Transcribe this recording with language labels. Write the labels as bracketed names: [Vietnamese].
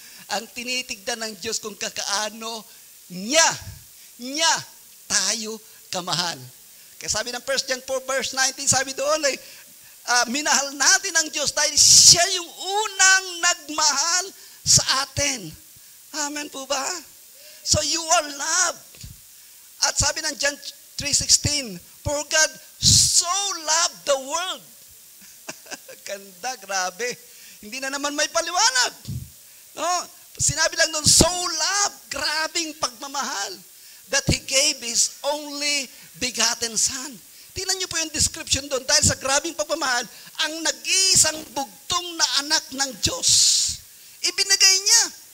[Filipino] Ang tinitignan ng Diyos kung kaano niya tayo kamahal. Kaya sabi ng 1 John 4 verse 19, sabi doon ay, minahal natin ang Diyos dahil siya yung unang nagmahal sa atin. Amen po ba? [English] So you are loved. [Filipino] At sabi ng [English] John 3:16, for God so loved the world. [Filipino] Ganda, grabe. Hindi na naman may paliwanag. No? Sinabi lang doon, [English] so loved, [Filipino] grabing pagmamahal, [English] that He gave His only begotten Son. [Filipino] Tingnan niyo po yung description doon, dahil sa grabing pagmamahal, ang nag-iisang bugtong na anak ng Diyos, ibinigay niya.